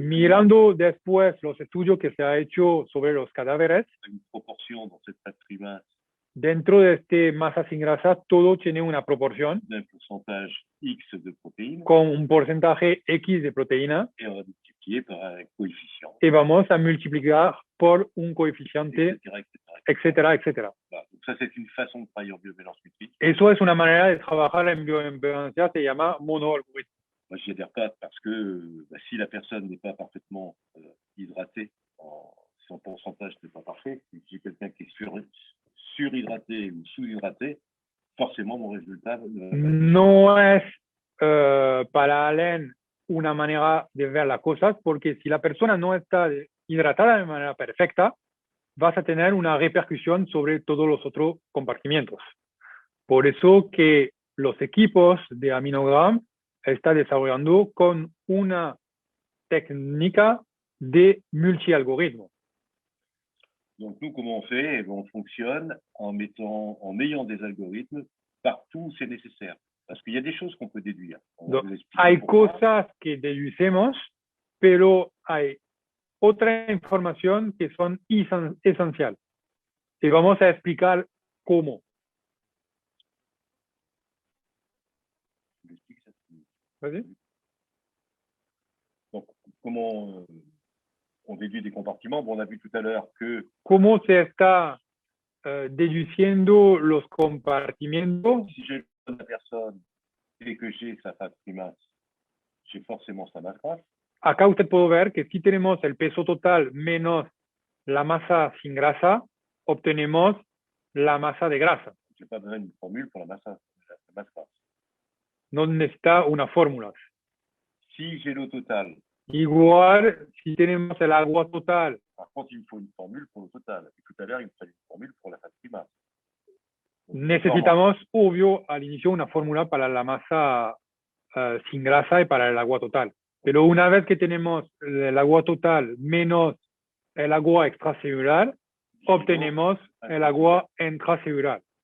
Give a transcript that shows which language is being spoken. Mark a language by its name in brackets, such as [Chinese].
[Spanish] Mirando después los estudios que se ha hecho sobre los cadáveres, [French] une proportion dans cette fat free mass [Spanish] dentro de este masa sin grasa, todo tiene una proporción [French] d'un pourcentage X de protéines [Spanish] con un porcentaje X de proteína [French] et on va multiplier par un coefficient, [Spanish] y vamos a multiplicar por un coeficiente, [French] etc., etc., etc. [Spanish] etcétera, etcétera. [French] Voilà. Donc ça, c'est une façon de travailler en biobalance multiple. [Spanish] Eso es una manera de trabajar en bioimpedancia, se llama monoalgoritmo. [French] Moi, je n'y adhère pas parce que si la personne n'est pas parfaitement hydratée, son pourcentage n'est pas parfait, si j'ai quelqu'un qui est surhydraté ou sous-hydraté, forcément mon résultat [Spanish] No es para Alain una manera de ver las cosas, porque si la persona no está hidratada de manera perfecta, vas a tener una repercusión sobre todos los otros compartimientos. Por eso que los equipos de Aminogram están desarrollando con una técnica de multi-algorithme. [French] Donc nous, comment on fait? Eh bien, on fonctionne en ayant des algorithmes partout où c'est nécessaire. Parce qu'il y a des choses qu'on peut déduire. On va vous expliquer [Spanish] Hay [French] pourquoi. [Spanish] cosas que deducimos, pero hay otra información que son esencial. Y vamos a explicar cómo. [French] ¿Vas-y? Donc, comment on déduit des compartiments? Bon, on a vu tout à l'heure que [Spanish] ¿Cómo se está deduciendo los compartimientos? [French] si j'ai la personne et que j'ai sa fat free mass, j'ai forcément sa masse grasse. [Spanish] Acá usted puede ver que si tenemos el peso total menos la masa sin grasa, obtenemos la masa de grasa. [French] Je n'ai pas besoin d'une formule pour la masse grasse. [Spanish] No necesita una fórmula. [French] Si j'ai l'eau totale, [Spanish] Igual, si tenemos el agua total, [French] par contre, il me faut une formule pour l'eau totale. Et tout à l'heure, il me fallait une formule pour la fat free mass. Donc, [Spanish] necesitamos, obvio, al inicio una fórmula para la masa sin grasa y para el agua total. Pero una vez que tenemos el agua total menos el agua extracelular, obtenemos el agua intracelular.